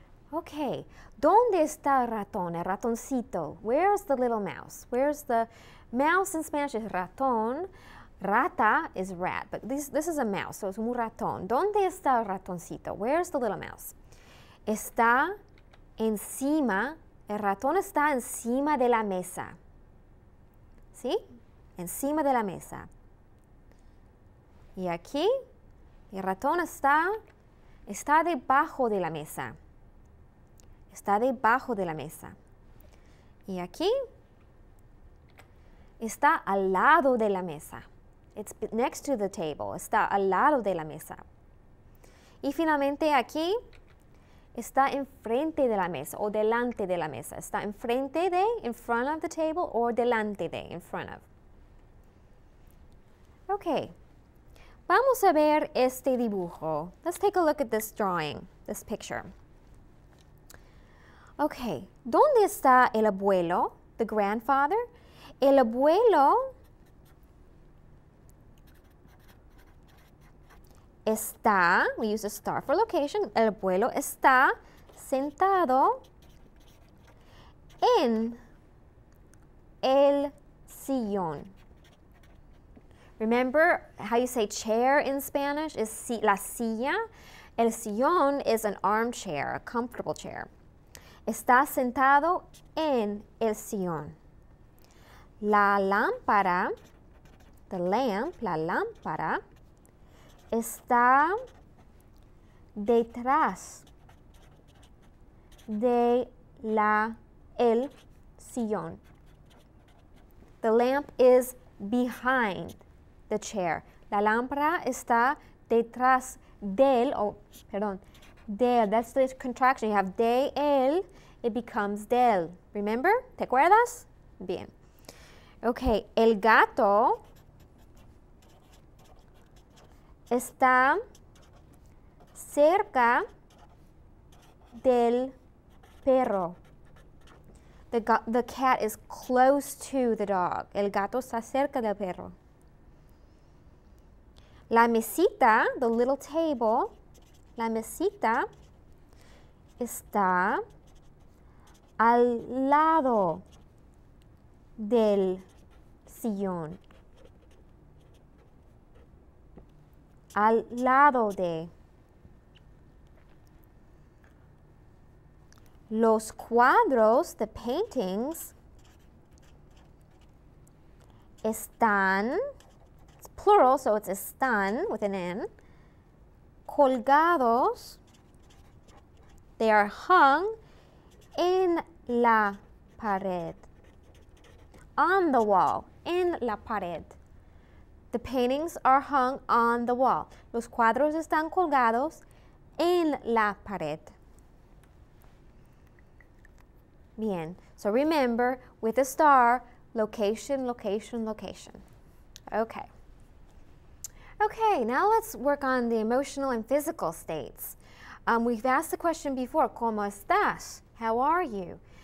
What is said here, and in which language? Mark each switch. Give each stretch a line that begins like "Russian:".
Spanish: Okay, ¿dónde está el ratón? El ratoncito.
English: Where's the little mouse? Where's the mouse in Spanish is ratón. Rata is rat, but this is a mouse, so it's un ratón.
Spanish: ¿Dónde está el ratoncito?
English: Where's the little mouse?
Spanish: Está encima, el ratón está encima de la mesa. ¿Sí? Encima de la mesa. Y aquí, el ratón está debajo de la mesa. Está debajo de la mesa. Y aquí está al lado de la mesa.
English: It's next to the table.
Spanish: Está al lado de la mesa. Y finalmente aquí está enfrente de la mesa o delante de la mesa. Está enfrente de,
English: in front of the table, or
Spanish: delante de,
English: in front of.
Spanish: Okay. Vamos a ver este dibujo.
English: Let's take a look at this drawing, this picture.
Spanish: Okay, ¿dónde está el abuelo,
English: the grandfather?
Spanish: El abuelo está,
English: we use a star for location,
Spanish: el abuelo está sentado en el sillón.
English: Remember how you say chair in Spanish is la silla? El sillón is an armchair, a comfortable chair.
Spanish: Está sentado en el sillón. La lámpara,
English: the lamp,
Spanish: la lámpara, está detrás de el sillón.
English: The lamp is behind the chair.
Spanish: La lámpara está detrás del, del,
English: that's the contraction. You have de, el, it becomes del. Remember?
Spanish: ¿Te acuerdas?
English: Bien.
Spanish: Ok, el gato está cerca del perro.
English: The cat is close to the dog.
Spanish: El gato está cerca del perro. La mesita,
English: the little table,
Spanish: la mesita está al lado del sillón. Al lado de. Los cuadros,
English: the paintings, están, it's plural, so it's están with an N,
Spanish: colgados,
English: they are hung
Spanish: en la pared,
English: on the wall, en la pared. The paintings are hung on the wall.
Spanish: Los cuadros están colgados en la pared.
English: Bien, so remember, with a star, location, location, location. Okay. Okay, now let's work on the emotional and physical states. We've asked the question before,
Spanish: ¿Cómo estás?
English: How are you?